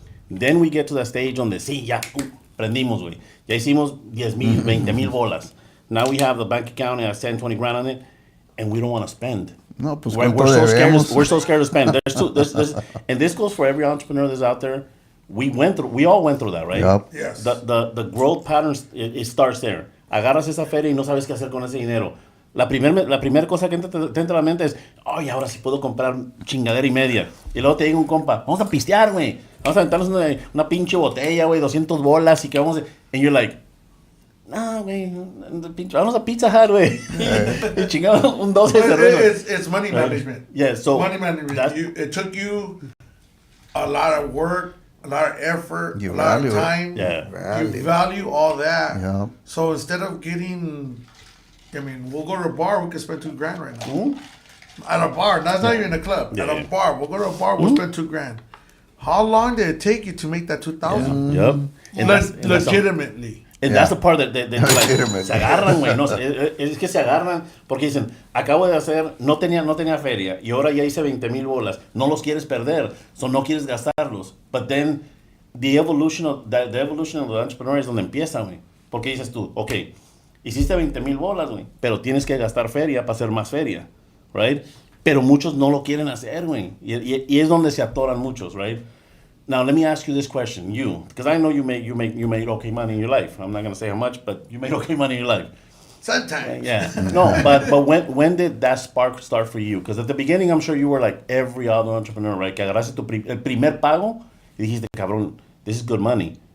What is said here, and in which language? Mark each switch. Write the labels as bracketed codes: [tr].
[en] Then we get to that stage [es] donde sí, ya, prendimos, güey. Ya hicimos 10,000, 20,000 bolas. [en] Now we have the bank account and has 10, 20 grand on it, and we don't want to spend. [es] No, pues [en] We're [es] ¿cuánto [en] so scared. [es] debemos? [en] We're so scared to spend. And this goes for every entrepreneur that's out there. We all went through that, right? Yep. Yes. The growth patterns, it starts there. [es] Agarras esa feria y no sabes qué hacer con ese dinero. La primer cosa que te entra a la mente es, ay, ahora sí puedo comprar chingadera y media. Y luego te diga un compa, vamos a pistear, güey. Vamos a aventarnos una pinche botella, güey, 200 bolas y que vamos a... [en] And you're like, [es] no, güey, vamos a Pizza Hut, güey. Y chingamos un 12 de cerveza. [en] It's money management. Yeah, so... Money management. It took you a lot of work, a lot of effort, You a lot value of it. time. Yeah. You value all that. Yeah. So instead of getting, we'll go to a bar, we can spend $2,000 right now. At a bar, that's not even a club. At a bar, we'll go to a bar, we'll spend $2,000. How long did it take you to make that $2,000? Yep. And that's Legitimately. And Yeah. that's the part that they like, Legitimate. [es] se agarran, güey. No, es que se agarran porque dicen, acabo de hacer, no tenía feria y ahora ya hice 20,000 bolas. No los quieres perder, so no quieres gastarlos. [en] But then the evolution of the entrepreneur [es] es donde empieza, güey. Porque dices tú, ok, hiciste 20,000 bolas, güey, pero tienes que gastar feria para hacer más feria, right? Pero muchos no lo quieren hacer, güey. Y es donde se atoran muchos, right? [en] Now let me ask you this question, because I know you made okay money in your life. I'm not gonna say how much, but you made okay money in your life. Sometimes. Yeah. No, but when did that spark start for you? Because at the beginning, I'm sure you were like every other entrepreneur, right? [es] Que agarraste el primer pago y dijiste, cabrón, [en] this is good money.